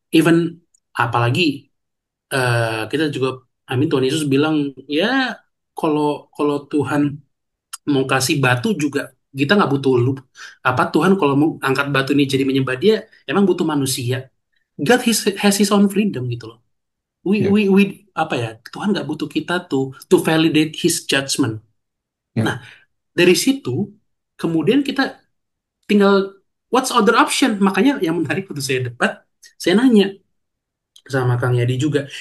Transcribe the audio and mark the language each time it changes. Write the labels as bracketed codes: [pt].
[id] Even, apalagi, kita juga, Tuhan Yesus bilang, ya, kalau kalau Tuhan mau kasih batu juga kita nggak butuh lu apa Tuhan kalau mau angkat batu ini jadi menyembah dia emang butuh manusia. [en] God has his own freedom [id] gitu loh. [en] we [id] Ya. [en] we we [id] apa ya, Tuhan nggak butuh kita [en] to validate his judgment. [id] Ya. Nah, dari situ kemudian kita tinggal [en] what's other option. [id] Makanya yang menarik waktu saya debat, saya nanya sama Kang Yadi juga.